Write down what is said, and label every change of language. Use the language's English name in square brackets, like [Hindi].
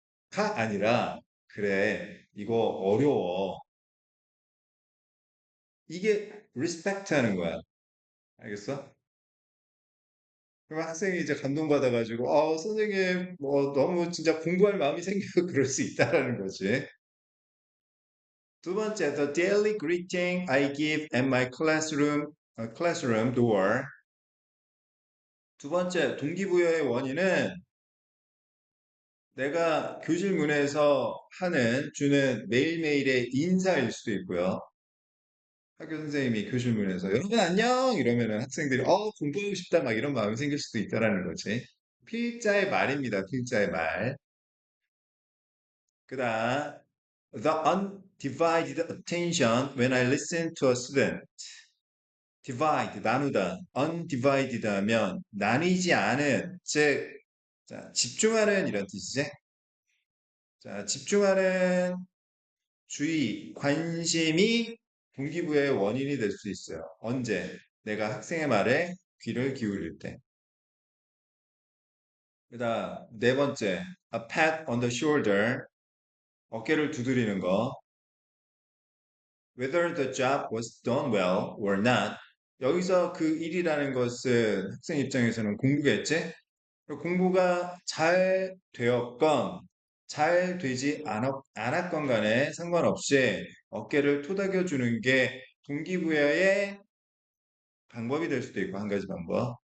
[Korean] 가 아니라, 그래, 이거 어려워. 이게 리스펙트 하는 거야. 알겠어? 그럼 학생이 이제 감동받아가지고, 선생님, 뭐, 너무 진짜 공부할 마음이 생겨서 그럴 수 있다라는 거지. 두 번째, [English] the daily greeting I give at my classroom door. [Korean] 두 번째, 동기부여의 원인은 내가 교실 문에서 주는 매일매일의 인사일 수도 있고요. 학교 선생님이 교실 문에서 여러분 안녕 이러면은 학생들이 공부하고 싶다 막 이런 마음이 생길 수도 있다라는 거지. 필자의 말입니다. 필자의 말. 그다음 [English] the undivided attention when I listen to a student. [Korean] divide 나누다. undivided 하면 나뉘지 않은 즉 자, 집중하는 이런 뜻이지. 자, 집중하는 주의, 관심이 동기부여의 원인이 될 수 있어요. 언제? 내가 학생의 말에 귀를 기울일 때. 그다음 네 번째, [English] a pat on the shoulder, [Korean] 어깨를 두드리는 거. [English] Whether the job was done well or not. [Korean] 여기서 그 일이라는 것은 학생 입장에서는 공부겠지? 공부가 잘 되었건 잘 되지 않았건 간에 상관없이 어깨를 토닥여 주는 게 동기부여의 방법이 될 수도 있고 한 가지 방법.